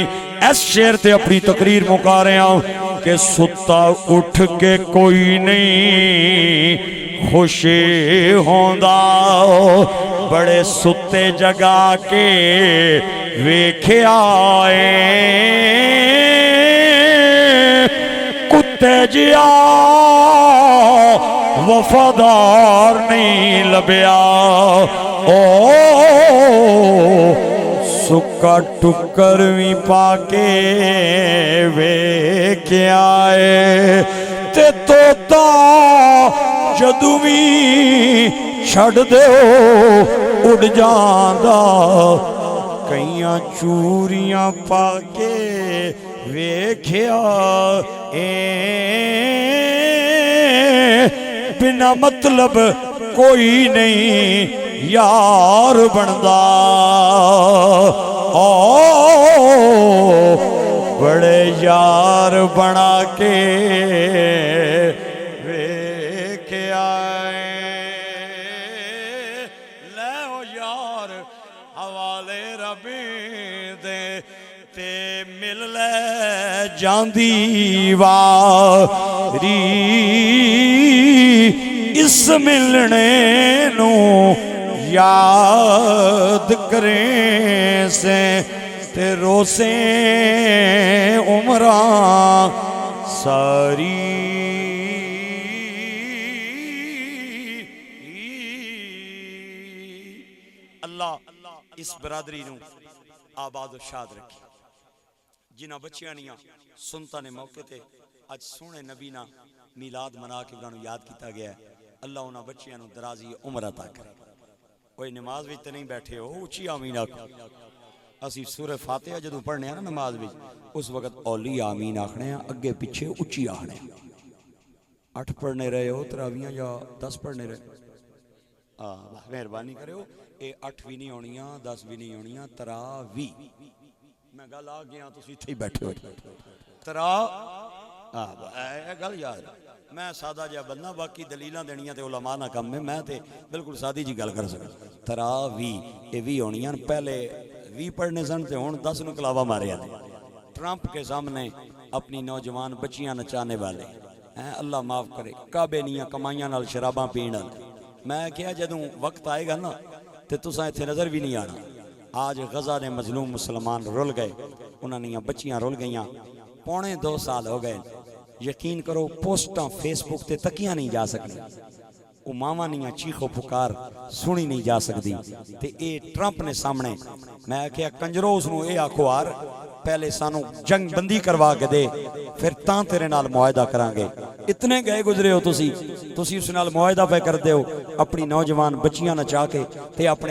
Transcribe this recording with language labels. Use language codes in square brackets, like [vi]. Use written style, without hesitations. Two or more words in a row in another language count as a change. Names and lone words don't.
[pa] اس شعر تے اپنی تقریر مکا رہے ہیں کہ ستا اٹھ کے کوئی نہیں خوش ہوندا, بڑے ستے جگا کے ویکھیا اے کتے جیا وفادار نہیں لبیا. او سکا ٹکر بھی پا کے ویکھیا اے تے توتا جدو بھی چھڑ دے اڑ جاندا, کئیاں چوریاں پا کے ویکھیا اے بنا مطلب کوئی نہیں یار بندا. بڑے یار بنا کے مل لے جاندی واری اس ملنے نو یاد کریں سے تے روسیں عمراں ساری. اللہ اس برادری نو آباد و شاد رکھی. جنہ بچیاں نیاں سنتا نے موقع تے اج سونے نبی نا میلاد منا کے انہوں یاد کیتا گیا ہے. اللہ انہاں بچیاں نو درازی عمر عطا کرے. کوئی نماز وچ تے نہیں بیٹھے ہو, اچھی آمین آکھو. اسی سورہ فاتحہ جدوں پڑھنے ہیں نا نماز وچ, اس وقت اولی آمین آکھنے ہیں, اگے پیچھے اچھی آکھنے ہیں. 8 پڑھنے رہے ہو تراویاں یا 10 پڑھنے رہے؟ مہربانی کرے ہو, اے 8 بھی نہیں ہونیاں 10 بھی نہیں ہونیاں, تراوی. میں گل آ گیا تسی اتھے ہی بیٹھے ہو. گل یاد میں سادہ جا بندہ, باقی دلیلاں دینیاں تے علماء نہ کم میں تے بالکل سادی جی گل کر سکتا. تراوی اے وی ہونیاں, پہلے 20 پڑھنے سن تے ہن 10 نو کلاوا ماریا. [ur] ٹرمپ کے سامنے [pa] اپنی نوجوان بچیاں نچانے والے اللہ معاف کرے کعبے نیاں کمائیاں نال شراباں پین والے میں کہا جدوں وقت آئے گا نا تے تساں ایتھے نظر بھی نہیں آنا آج غزہ نے مظلوم مسلمان رول گئے انہاں نیاں بچیاں رول گئیاں 2.25 سال ہو گئے یقین کرو پوسٹاں فیس بک تے تکیاں نہیں جا سکتی وہ ماواں نیاں چیخو پکار سنی نہیں جا سکتی تے اے ٹرمپ نے سامنے میں کہا کنجرو اس نو اے آکھو آر پہلے سانو جنگ بندی کروا کے دے پھر تاں تیرے نال معاہدہ کران گے اتنے گئے گزرے ہو تسی اس نال معاہدہ پہ کر دے ہو اپنی نوجوان بچیاں نچا کے تے اپنے